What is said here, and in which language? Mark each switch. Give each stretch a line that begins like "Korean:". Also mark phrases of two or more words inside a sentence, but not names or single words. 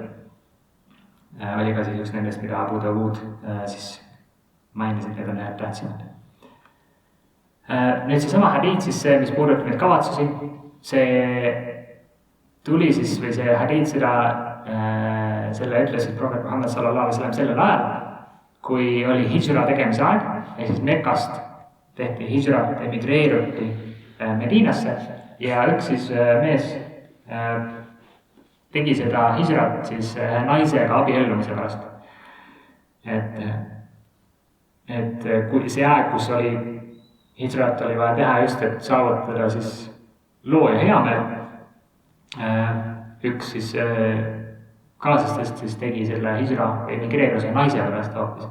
Estonian: Oli ka siis üks nendest, mida Abu Dawud siis mainis, et need on need tähtsamad. Nüüd seesama hadiit, siis see, mis puudutab neid kavatsusi, see tuli siis, või see hadiit selle ütles, et prohvet Muhammad
Arabic: صلى الله عليه وسلم
Estonian: sellel ajal, kui oli hijra tegemise aeg, ja siis Mekast tehti hijra, emigreeruti Medinasse ja üks siis mees tegi seda hijrat siis naisega abiellumise pärast. Et kui see aeg, kus oli hijrat, oli vaja teha just, et saavutada siis loo ja heameel, üks siis kaaslastest siis tegi selle hijra, emigreeruse naise pärast hoopis.